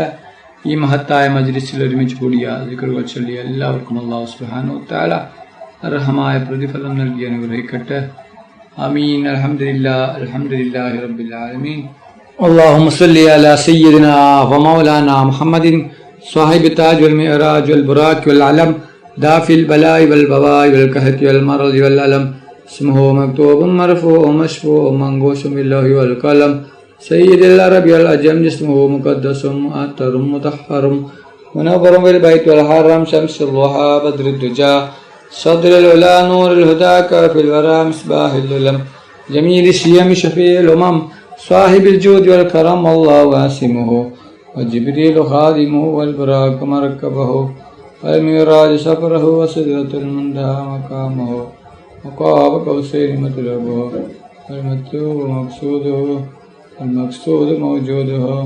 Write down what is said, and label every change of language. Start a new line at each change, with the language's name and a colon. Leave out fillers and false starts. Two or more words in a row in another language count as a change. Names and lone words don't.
Malayalam: ഈ മഹത്തായ മജ്ലിസിൽ ഒരുമിച്ച് കൂടിയ ദിക്റുകൾ ചൊല്ലി എല്ലാവർക്കും അല്ലാഹു സുബ്ഹാനഹു തആല അർഹമായ പ്രതിഫലം നൽകി അനുഗ്രഹിക്കട്ടെ.
Arabic: آمين. الحمد لله رب العالمين. اللهم صل على سيدنا ومولانا محمد صاحب التاج والمعراج والبراق والعلم دافع البلاء والوباء والقحط والمرض والألم اسمه مكتوب مرفوع مشفوع منقوش بالله والقلم سيد العرب والعجم اسمه مقدس مؤطر مطهر منور بالبيت والحرم شمس الضحى بدر الدجى صدر العلا نور الهدى كافي الورى مصباح الظلم جميل الشيم شفيع الأمم صاحب الجود والكرم الله واسمه وجبريل خادمه والبراق مركبه والمعراج سفره وسدرة المنتهى مقامه وقاب قوسين مطلبه والمطلوب مقصوده والمقصود موجوده